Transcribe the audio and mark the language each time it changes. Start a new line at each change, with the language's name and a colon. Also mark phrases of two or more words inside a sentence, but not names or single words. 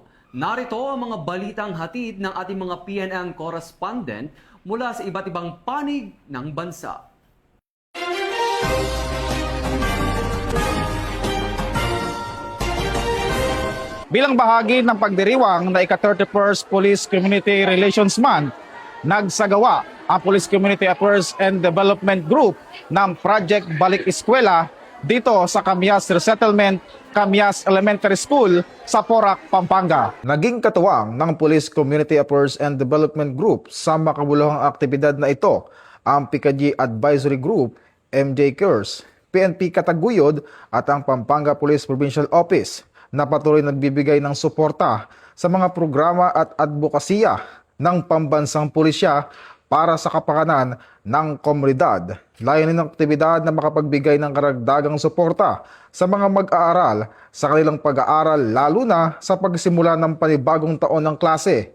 Filipino: Narito ang mga balitang hatid ng ating mga PNN correspondent mula sa iba't ibang panig ng bansa. Bilang bahagi ng pagdiriwang na ika-31st Police Community Relations Month, nagsagawa ang Police Community Affairs and Development Group ng Project Balik Eskwela dito sa Camias Resettlement, Camias Elementary School sa Porac, Pampanga. Naging katuwang ng Police Community Affairs and Development Group sa makabuluhang aktibidad na ito ang PCAG Advisory Group, MJ Cares, PNP Kataguyod at ang Pampanga Police Provincial Office na patuloy nagbibigay ng suporta sa mga programa at advokasya ng pambansang pulisya para sa kapakanan ng komunidad. Layunin ng aktibidad na makapagbigay ng karagdagang suporta sa mga mag-aaral sa kanilang pag-aaral lalo na sa pagsimula ng panibagong taon ng klase.